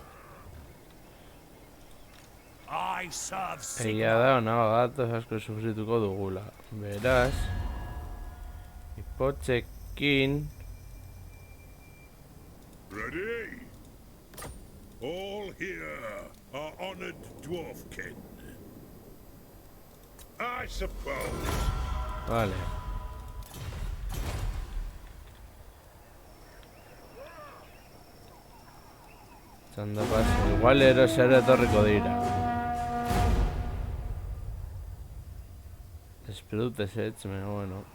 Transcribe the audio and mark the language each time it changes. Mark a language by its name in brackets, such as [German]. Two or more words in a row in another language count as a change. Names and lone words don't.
[English] I serve [Basque] Egia Sigmar. da, honago gatoz asko sufrituko dugula. Beraz, ipotzekin... [English] Ready? All here are honored dwarfkin. I suppose. [Basque] Vale. Txanda pasa, igual erosera etorriko dira. Espero dut ezetz, bueno.